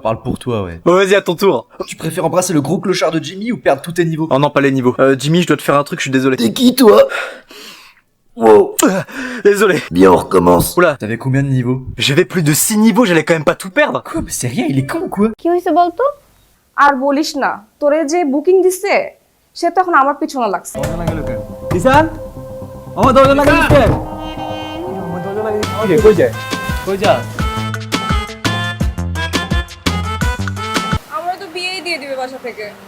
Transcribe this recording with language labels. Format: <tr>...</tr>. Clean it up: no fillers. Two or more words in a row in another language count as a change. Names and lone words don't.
<fr>Parle pour toi, ouais. Bon, vas-y, à ton tour. Tu préfères embrasser le gros clochard de Jimmy ou perdre tous tes niveaux? Oh non, pas les niveaux. Jimmy, je dois te faire un truc, je suis désolé. T'es qui, toi? Wow. Désolé. Bien, on recommence. Oula, T'avais combien de niveaux? j'avais plus de 6 niveaux, j'allais quand même pas tout perdre. Quoi? Mais c'est rien, il est con ou quoi?</fr> <bn>কি হইছে বলতো? আর বলিস না, তোরে যে বুকিং দিছে সে তো এখন আমার পিছনে লাগছে। কিষান আমার দরজা লাগিয়ে দিচ্ছে আমার দরজা লাগিয়ে দিচ্ছে কই যায় কই যা আমরা তো বিয়েই দিয়ে দিবে বাসা থেকে।</bn>